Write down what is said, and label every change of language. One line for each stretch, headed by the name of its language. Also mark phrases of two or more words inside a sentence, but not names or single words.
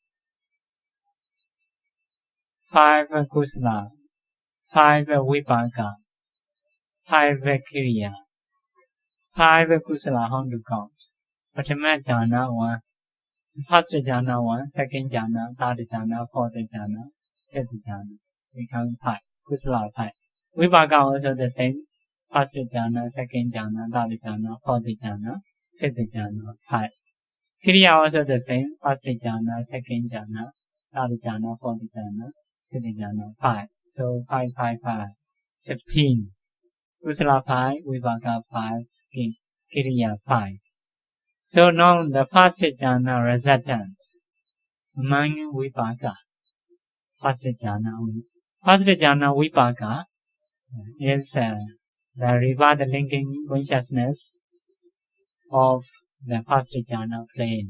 Pali: 5 Kusala, 5 Vipaka, 5 Kriya, 5 Kusala,
English: on to count.
Pali: Prathama jhana 1.
English: First jhana 1, second jhana, third jhana, fourth jhana, fifth jhana. Become 5. Kusala 5. Vipaka also the same. First jhana, second jhana, third jhana, fourth jhana, fifth jhana, 5. Kriya also the same. First jhana, second jhana, third jhana, fourth jhana, fifth jhana, 5. So 5, 5, 5. 15. Kusala 5, Vipaka 5, Kriya 5. So now the first jhana resident among Vipaka. First jhana only. First jhana Vipaka is the Rivada linking consciousness of the first jhana plane.